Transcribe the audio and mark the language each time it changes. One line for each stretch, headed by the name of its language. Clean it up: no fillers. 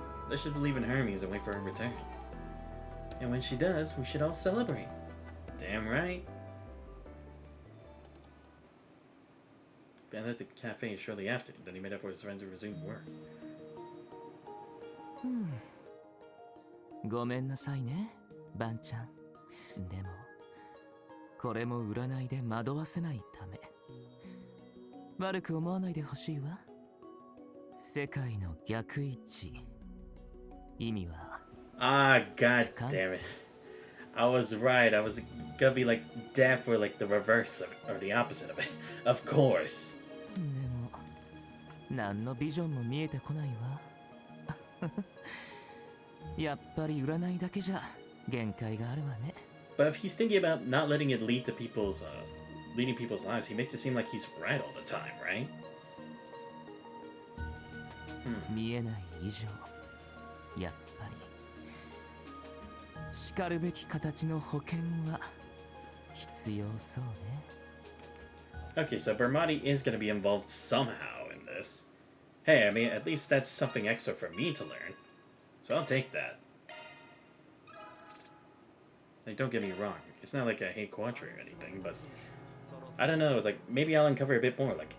English: Let's just believe in Hermes and wait for her return. And when she does, we should all celebrate. Damn right. Ben left the cafe shortly after, then he met up with his friends to resume work.
Japanese: ごめんなさいね、バンちゃん。でも、これも占いで惑わせないため。悪く思わないでほしいわ。世界の逆位置。意味は。
English: Ah, god damn it. I was right. I was gonna be like death or like the reverse of it, or the opposite of it. Of course.
Japanese: でも、何のビジョンも見えてこないわ。やっぱり占いだけじゃ限界があるわね。
English: But if he's thinking about not letting it lead to people's, leading people's lives, he makes it seem like he's right all the time, right?
Japanese: 見えない以上、やっぱり、しかるべき形の保険は必要そうね。
English: Okay, so Bermati is going to be involved somehow in this. Hey, I mean, at least that's something extra for me to learn. So I'll take that. Like, don't get me wrong. It's not like I hate Quadri or anything, but... I don't know, it's like, maybe I'll uncover a bit more.